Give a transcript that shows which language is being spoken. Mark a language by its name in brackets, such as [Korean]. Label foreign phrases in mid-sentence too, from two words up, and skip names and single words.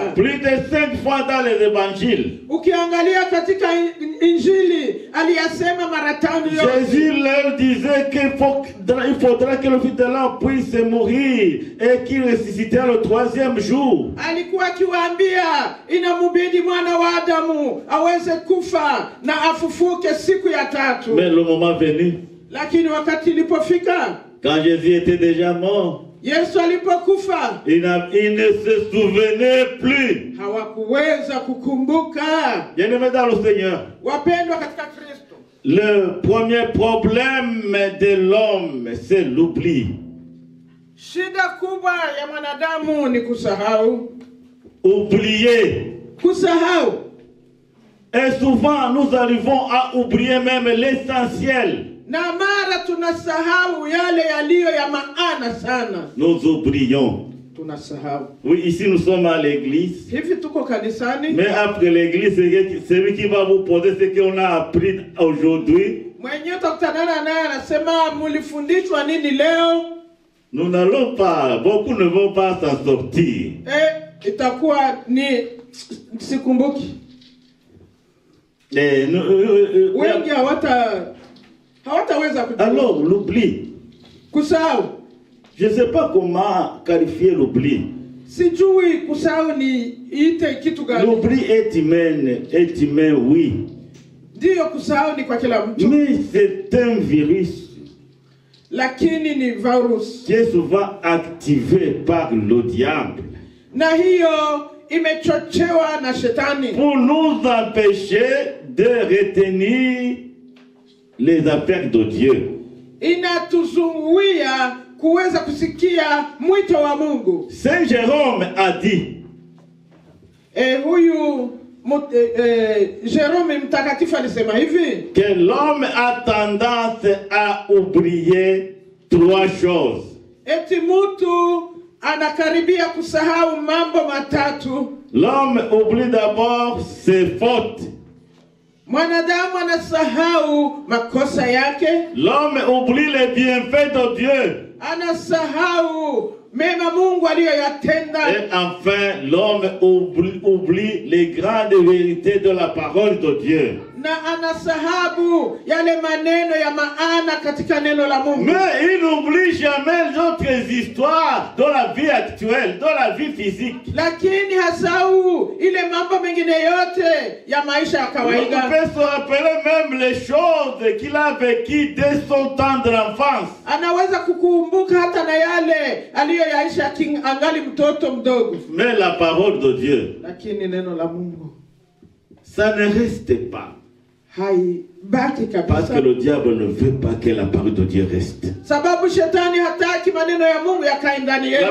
[French] Plus de 5 fois dans les évangiles. [Swahili] Ukiangalia katika Injili aliyasema mara 5 yote. [French] Jésus leur disait qu'il faudra que le Fils de l'homme puisse mourir et qu'il ressuscitera le 3e jour. [Swahili] Alikuwa akiwaambia inamubidi mwana wa Adamu aweze kufa na afufuke siku ya tatu. [French] Mais le moment venu, [Swahili] Lakini wakati ilipofika, [French] quand Jésus était déjà mort, [Swahili] Yesu alipokufa, [French] il ne se souvenait plus. [Swahili] hawakuweza kukumbuka. [French] Bien-aimés dans le Seigneur, [Swahili] Wapendwa katika Kristo, [French] le premier problème de l'homme, c'est l'oubli. [Swahili] Shida kubwa ya mwanadamu ni kusahau. [French] Oublier. [Swahili] Kusahau. [French] Et souvent, nous arrivons à oublier même l'essentiel. [Swahili] Na mara tunasahau yale yaliyo ya maana sana. [French] Nous oublions. [Swahili] Tunasahau. [French] Oui, ici nous sommes à l'église. [Swahili] Hivi tuko kanisani. [French] Mais après l'église, c'est celui qui va vous poser ce qu'on a appris aujourd'hui. [Swahili] Mwenye tutakutana naye anasema mulifundishwa nini leo? [French] Nous n'allons pas, beaucoup ne vont pas s'en sortir. [Swahili] Itakuwa ni sikumbuki. Wengi hawataweza kujua. [French] Alors, l'oubli. [Swahili] Kusahau. [French] Je ne sais pas comment qualifier l'oubli. [Swahili] Sijui kusahau ni ite kitu gani. [French] L'oubli est humain, oui. [Swahili] Ndio kusahau ni kwa kila mtu. [French] Mais c'est un virus. [Swahili] Lakini ni virus. [French] Qui est souvent activé par le diable. [Swahili] Na hiyo imechochewa na shetani. [French] Pour nous empêcher de retenir les affaires de Dieu. [Swahili] Inatuzuia kuweza kusikia mwito wa Mungu. [French] Saint Jérôme a dit. [Swahili] Jérôme mtakatifu alisema hivi. [French] Que l'homme a tendance à oublier 3 choses. [Swahili] Eti mtu anakaribia kusahau mambo matatu. [French] L'homme oublie d'abord ses fautes. [Swahili] Mwanadamu anasahau makosa yake. [French] L'homme oublie les bienfaits de Dieu. [Swahili] Anasahau mema Mungu aliyoyatenda. [French] Et enfin, l'homme oublie les grandes vérités de la parole de Dieu. [Swahili] Na anasahabu yale maneno ya maana katika neno la Mungu. [French] Mais il n'oublie jamais d'autres histoires de la vie actuelle, de la vie physique. [Swahili] Lakini hasahau ile mambo mengine yote ya maisha ya kawaida. [French] On peut se rappeler même les choses qu'il a vécues dès son temps de l'enfance. [Swahili] Anaweza kukumbuka hata na yale aliyoyaisha angali mtoto mdogo. [French] Mais la parole de Dieu, [Swahili] lakini neno la Mungu, [French] ça ne reste pas. [Swahili] Haibaki kabisa. [French] Parce que le diable ne veut pas que la parole de Dieu reste. [Swahili] Sababu shetani hataki maneno ya Mungu yakae ndani yetu.